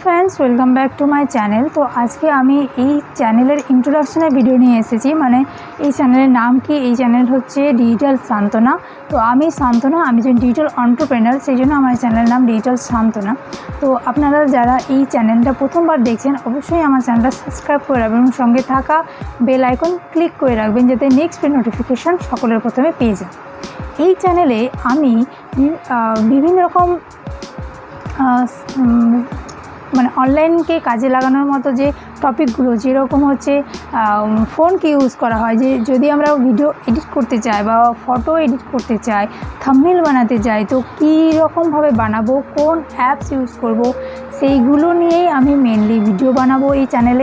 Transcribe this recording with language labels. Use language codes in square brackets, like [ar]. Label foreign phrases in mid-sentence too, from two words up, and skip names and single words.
[en] Friends welcome back to my channel. [bn] তো আজ কে আমি চ্যানেল ইন্ট্রোডাকশনের ভিডিও নিয়ে এসেছি মানে যে চ্যানেল নাম কি যে চ্যানেল হচ্ছে ডিজিটাল সান্ত্বনা। তো আমি সান্ত্বনা আমি যে [en] digital entrepreneur [bn] সেইজন্য আমার চ্যানেল নাম ডিজিটাল সান্ত্বনা। তো আপনারা যারা এই চ্যানেলটা প্রথমবার দেখছেন অবশ্যই আমার চ্যানেলটা সাবস্ক্রাইব করে রাখবেন এবং সঙ্গে থাকা [en] bell icon [bn] ক্লিক করে রাখবেন যাতে [en] next notification [bn] সকলের প্রথমে পেয়ে যান। এই চ্যানেলে আমি বিভিন্ন রকম মানে অনলাইনকে কাজে লাগানোর মতো যে টপিকগুলো যেরকম হচ্ছে ফোনকে ইউজ করা হয়, যে যদি আমরা [en] video edit [bn] করতে চাই বা [en] photo edit [bn] করতে চাই, থাম্বনেল বানাতে চাই, তো কী রকমভাবে বানাবো, কোন [en] apps use [bn] করব, সেইগুলো নিয়েই আমি মেনলি ভিডিও বানাবো এই চ্যানেলে।